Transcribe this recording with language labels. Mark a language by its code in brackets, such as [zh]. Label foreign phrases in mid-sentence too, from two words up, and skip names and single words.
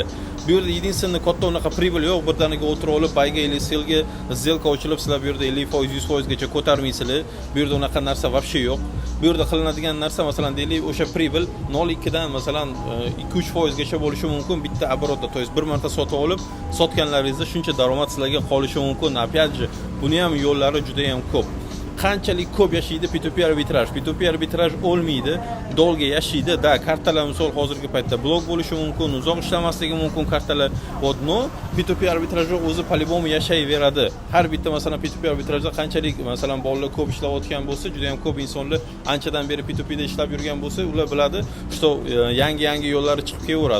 [uz] Bu yerda единственный katta unaqa pribel yo'q. Birdaniga o'tirib olib, bayga или selga zelka ochilib, sizlar bu yerda 50%, 100% gacha ko'tarmaysizlar. Bu yerda unaqa narsa вообще yo'q. Bu yerda qilinadigan narsa, masalan, deylik, o'sha pribel 0.2 dan masalan 2-3% gacha bo'lishi mumkin bitta оборотda. [ru] То есть [uz] bir marta sotib olib, sotganlaringizda shuncha daromad sizlarga qolishi mumkin. [ru] Опять же, [uz] buni ham yo'llari juda ham ko'p. Qanchalik ko'p yashaydi P2P arbitraj? P2P arbitraj o'lmaydi, dolga yashaydi. Da, kartalar misol hozirgi paytda blok bo'lishi mumkin, uzoq ishlamasligi mumkin kartalar. Odno P2P arbitrajda o'zi по-любому yashayveradi. Har bitta masalan P2P arbitrajda qanchalik masalan bolalar ko'p ishlayotgan bo'lsa, juda ham ko'p insonlar anchadan beri P2P da ishlab yurgan bo'lsa, ular biladi, что yangi yo'llari chiqib kelaveradi.